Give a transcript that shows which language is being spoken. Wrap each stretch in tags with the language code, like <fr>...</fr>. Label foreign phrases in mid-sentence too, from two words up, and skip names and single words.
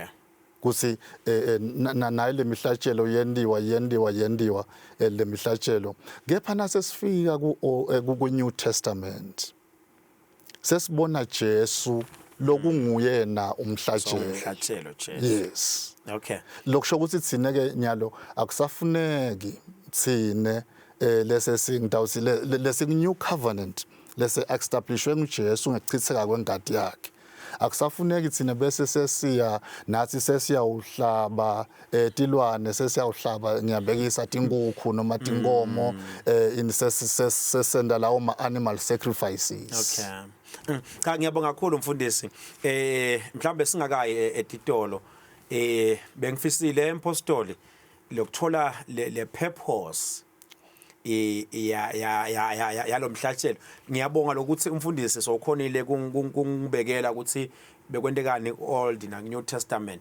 <ss>Kusi nayo le mihlatshelo yendiwa le mihlatshelo kepha nasesifika ku New Testament sesibona Jesu lokunguyena Umhlatshelo Jesu.</ss> <en>Yes. Okay.</en> <ss>Lokusho ukuthi thina ke nyalo akusafuneki thine lesesingidawusi lesi</ss> <en>new covenant</en> <ss>lese establishwe nguJesu ngekuchitheka kwengadi yakhe. Akusafuneki thina bese sesiya nathi sesiyawuhlaba tilwane sesiyawuhlaba ngiyabekisa tinkukhu noma tinkomo sesenda lawo ma</ss> <en>animal sacrifices. Okay.</en> <ss>Cha ngiyabonga kakhulu mfundisi. Mhlambe singakayi etitolo bengifisile empostoli lokuthola le purpose yalo mhlatshelo. Ngiyabonga lokuthi umfundisi sokhonile kungibekela ukuthi bekwentekani Old na New Testament.</ss>